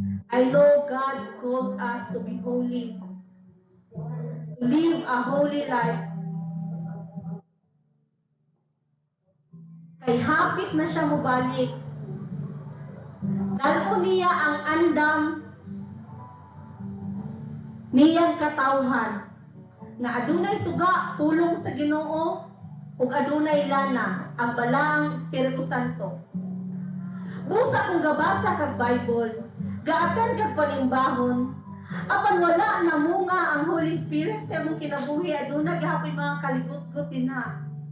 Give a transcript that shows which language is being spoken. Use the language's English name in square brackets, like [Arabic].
[English] I know God called us to be holy, to live a holy life. [Cebuano] Kay hapit na siya mubalik. Dalo niya ang andam niyang katawhan nga adunay suga pulong sa Ginoo ug adunay lana ang balaang Espiritu Santo. Busa kung gabasa kag Bible, gaaten kag panimbahon, apan wala na munga ang Holy Spirit sa imong kinabuhi, adunay gyapon mga kaligut-gut dinha.